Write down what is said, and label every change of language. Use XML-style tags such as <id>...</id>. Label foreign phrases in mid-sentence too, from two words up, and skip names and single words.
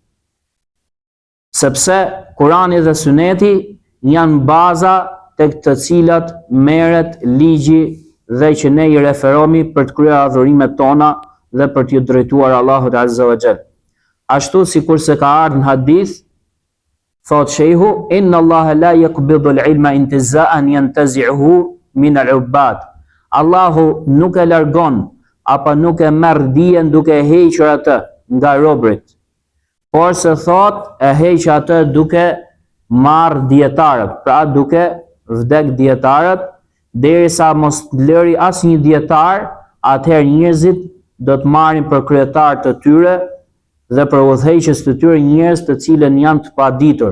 <sq>Sepse Kurani dhe suneti janë baza tek të cilat merret ligji dhe që ne i referohemi për të kryer adhurimet tona dhe për t'ju drejtuar Allahut</sq> <ar>عز وجل.</ar> <sq>Ashtu sikurse ka ardhur në hadith, thot shehu,</sq> <ar>إن الله لا يقبض العلم انتزاعا ينتزعه من العباد.</ar> <sq>Allahu nuk e largon apo nuk e merr dijen duke e hequr atë nga robrit, por se thot e heq atë duke marr dietarët, pra duke vdek dietarët, derisa mos lëri asnjë dietar, atëherë njerëzit do të marrin për kryetar të tyre dhe për udhëheqës të tyre njerëz të cilën janë të paditur.</sq>